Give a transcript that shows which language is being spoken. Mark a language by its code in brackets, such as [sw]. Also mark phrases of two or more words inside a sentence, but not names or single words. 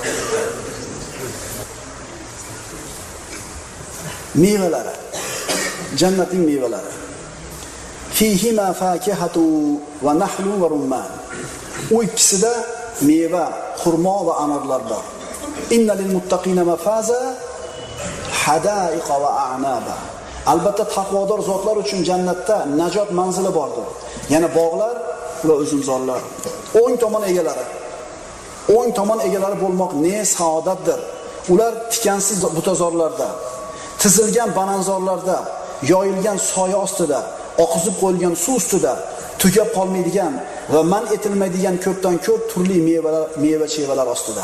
[uz] Mevalari. Jannatning mevalari. [ar] فيهما فاكهة ونخل ورمان. [uz] U ikkisida meva, xurmo va anorlar bor. [ar] إن للمتقين مفازا حدائق وأعنابا. [uz] Albatta taqvodor zotlar uchun jannatda najot manzili bordir. Yana bog'lar va uzumzorlar. O'ng tomon egalari. O'ng tomon egalari bo'lmoq ne saodatdir. Ular tikansiz butazorlarda, tizilgan bananzorlarda, yoyilgan soya ostida, oqizib qo'yilgan suv ustida, tugab qolmaydigan va man etilmaydigan ko'pdan ko'p turli meva-chevalar ostida.